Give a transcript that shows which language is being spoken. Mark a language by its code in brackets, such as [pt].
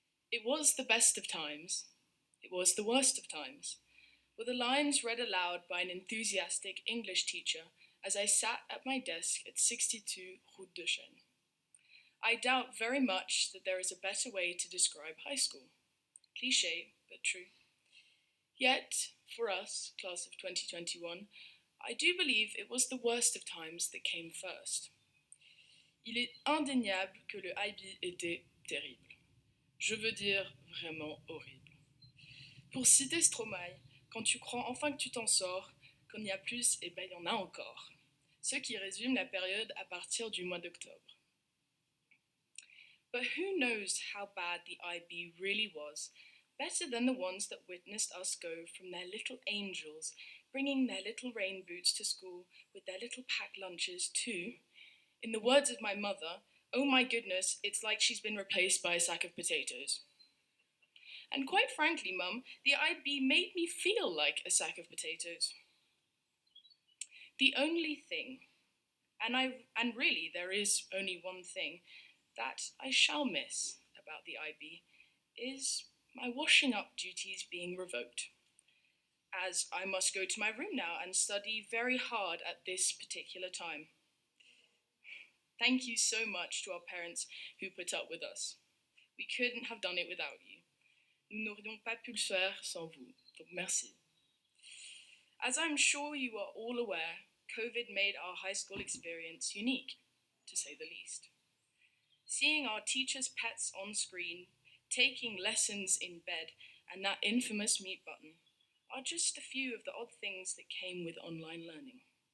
[en] It was the best of times. It was the worst of times, were the lines read aloud by an enthusiastic English teacher as I sat at my desk at 62 Route de Chêne. I doubt very much that there is a better way to describe high school. Cliché, but true. Yet, for us, class of 2021, I do believe it was the worst of times that came first. [fr] Il est indéniable que le IB était terrible. Je veux dire vraiment horrible. Pour citer Stromae, quand tu crois enfin que tu t'en sors, quand il y a plus, eh ben il y en a encore. Ce qui résume la période à partir du mois d'octobre. [en] But who knows how bad the IB really was, better than the ones that witnessed us go from their little angels, bringing their little rain boots to school with their little packed lunches to, in the words of my mother, oh my goodness, it's like she's been replaced by a sack of potatoes. And quite frankly, Mum, the IB made me feel like a sack of potatoes. The only thing, and really there is only one thing, that I shall miss about the IB is my washing up duties being revoked, as I must go to my room now and study very hard at this particular time. Thank you so much to our parents who put up with us. We couldn't have done it without you. [fr] Nous n'aurions pas pu le faire sans vous, donc merci. [en] As I'm sure you are all aware, COVID made our high school experience unique, to say the least. Seeing our teachers' pets on screen, taking lessons in bed, and that infamous mute button are just a few of the odd things that came with online learning.